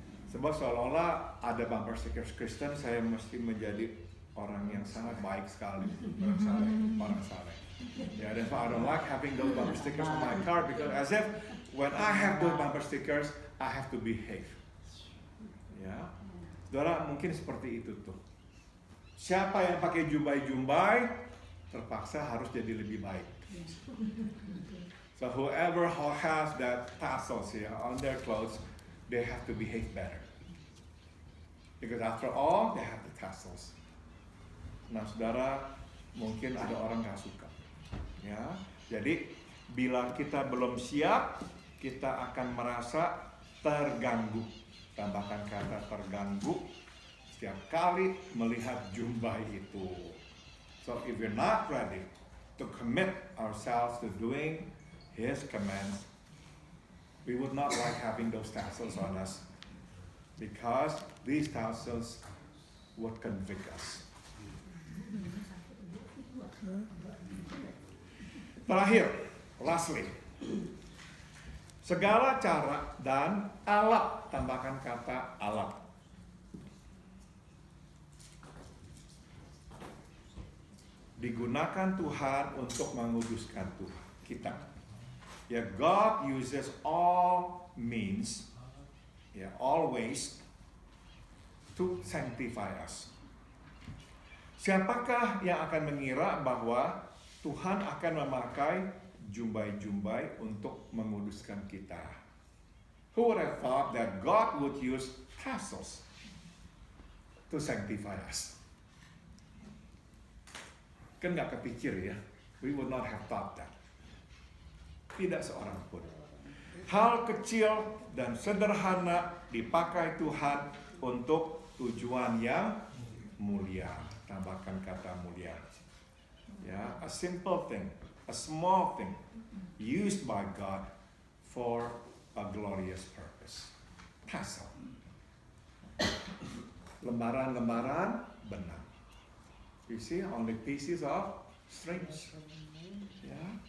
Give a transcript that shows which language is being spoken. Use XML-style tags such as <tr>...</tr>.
<id>Sebab seolah-olah ada bumper sticker Kristen, saya mesti menjadi orang yang sangat baik sekali, orang saleh.</id> <en>Yeah, that's why I don't like having those bumper stickers on my car, because as if when I have those bumper stickers, I have to behave.</en> <id>Ya, saudara, mungkin seperti itu tuh. Siapa yang pakai jumbai-jumbai terpaksa harus jadi lebih baik.</id> <en>So whoever has that tassels here on their clothes, they have to behave better. Because after all, they have the tassels.</en> <id>Nah, saudara, mungkin ada orang nggak suka. Ya, jadi bila kita belum siap, kita akan merasa terganggu. Tambahkan kata terganggu setiap kali melihat jumbai itu.</id> <en>So if we're not ready to commit ourselves to doing His commands, we would not like having those tassels on us, because these tassels would convict us.</en> <id>Terakhir,</id> <en>lastly,</en> <id>segala cara dan alat, tambahkan kata alat. Digunakan Tuhan untuk menguduskan Tuhan kita.</id> <en>Ya, God uses all means, ya, all ways to sanctify us.</en> <id>Siapakah yang akan mengira bahwa Tuhan akan memakai jumbai-jumbai untuk menguduskan kita?</id> <en>Who would have thought that God would use tassels to sanctify us?</en> <id>Kan nggak kepikir ya.</id> <en>We would not have thought that.</en> <id>Tidak seorang pun. Hal kecil dan sederhana dipakai Tuhan untuk tujuan yang mulia. Tambahkan kata mulia.</id> <en>Ya, a simple thing, a small thing, used by God for a glorious purpose. Tassel.</en> <id>Lembaran-lembaran benang.</id> <en>You see, only pieces of strings. Ya.</en>